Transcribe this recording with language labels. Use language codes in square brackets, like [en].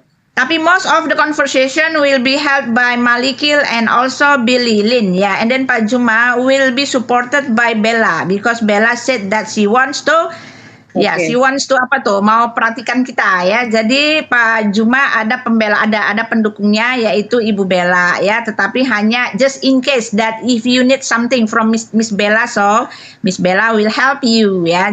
[en] tapi most of the conversation will be held by Malikil and also Billy Lin, ya. And then Pak Juma will be supported by Bella because Bella said that she wants to. [id] Ya, Oke. [en] she wants to [id] apa tuh? Mau perhatikan kita ya. Jadi Pak Juma ada ada pendukungnya yaitu Ibu Bella ya. Tetapi hanya [en] just in case that if you need something from Miss Bella, so Miss Bella will help you ya.